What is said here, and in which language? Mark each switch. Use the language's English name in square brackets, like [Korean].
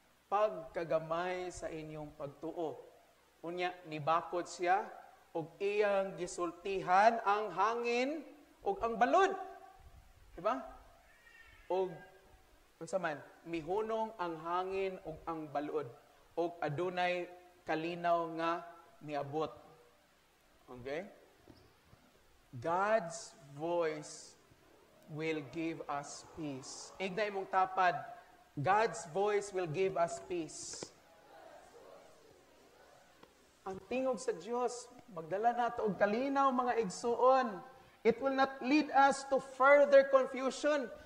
[Cebuano] Pagkagamay sa inyong pagtuo. Unya nibakod siya og iyang gisultihan ang hangin og ang balod. Di ba? Og unsa man, mihunong ang hangin ug ang balod ug adunay kalinaw nga niabot. Okay? [English] God's voice will give us peace. [Cebuano] Ignay mong tapad, [English] God's voice will give us peace. [Cebuano] Ang tingog sa Dios magdala nato og kalinaw mga igsuon. [English] It will not lead us to further confusion.